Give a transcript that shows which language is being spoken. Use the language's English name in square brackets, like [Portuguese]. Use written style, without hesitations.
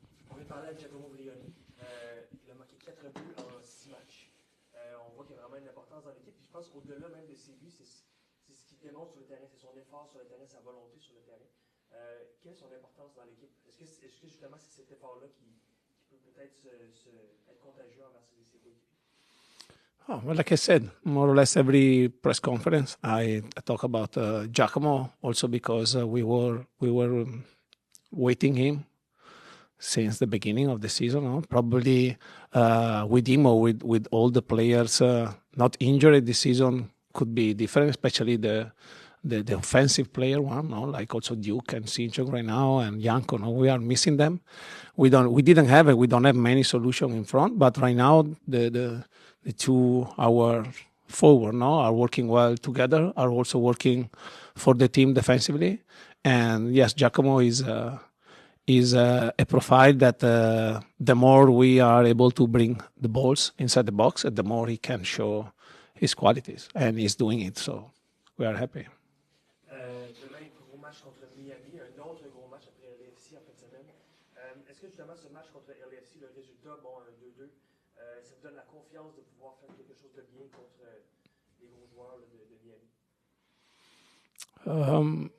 [French] On vient de parler avec Giacomo Vrioni. Il a marqué 4 buts en 6 matchs. On voit qu'il y a vraiment une importance dans l'équipe. Puis je pense qu'au-delà même de ses buts, c'est ce qu'il démontre sur le terrain, c'est son effort sur le terrain, sa volonté sur le terrain. Quelle est son importance dans l'équipe? Est-ce que justement c'est cet effort-là qui peut peut-être être contagieux envers ses coéquipiers? [English] Oh, well, like I said, more or less every press conference, I talk about Giacomo, also because we were waiting him since the beginning of the season. No? Probably with him or with all the players not injured this season could be different, especially the offensive player one, no? Like also Duke and Sinchon right now and Janko. No? We are missing them. We don't have many solutions in front, but right now the two our forward are working well together, are also working for the team defensively. And yes, Giacomo is a profile that the more we are able to bring the balls inside the box, the more he can show his qualities, and he's doing it. So we are happy. [French] Demain, gros match contre Miami, un autre gros match après LFC en fin de semaine. Est-ce que justement ce match contre LFC, le résultat, bon, 2-2, ça vous donne la confiance de pouvoir faire quelque chose de bien contre les gros joueurs de Miami?